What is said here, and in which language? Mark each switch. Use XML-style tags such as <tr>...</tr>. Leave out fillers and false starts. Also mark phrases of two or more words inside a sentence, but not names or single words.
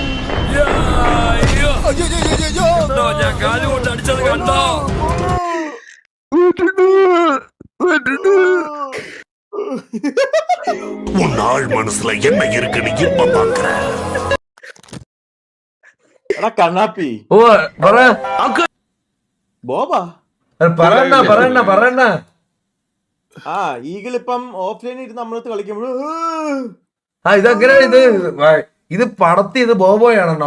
<ml>ഞാൻ കാലുകൊണ്ട് അടിച്ചത് കണ്ടോ?</ml> <ta>உன்னாள் மனசுல என்ன இருக்குன்னு இப்ப பாக்குறேன்.</ta> <ml>കണ്ണാപ്പി ഓ പറ ബോബാ പറയണ്ട. ഈഗിൾ ഇപ്പം ഓഫ്ലൈൻ ഇരുന്ന് നമ്മളടുത്ത് കളിക്കുമ്പോഴും ഇതെങ്ങനെയാണ് ഇത് പടത്തിയത്? ബോബോയാണോ?</ml>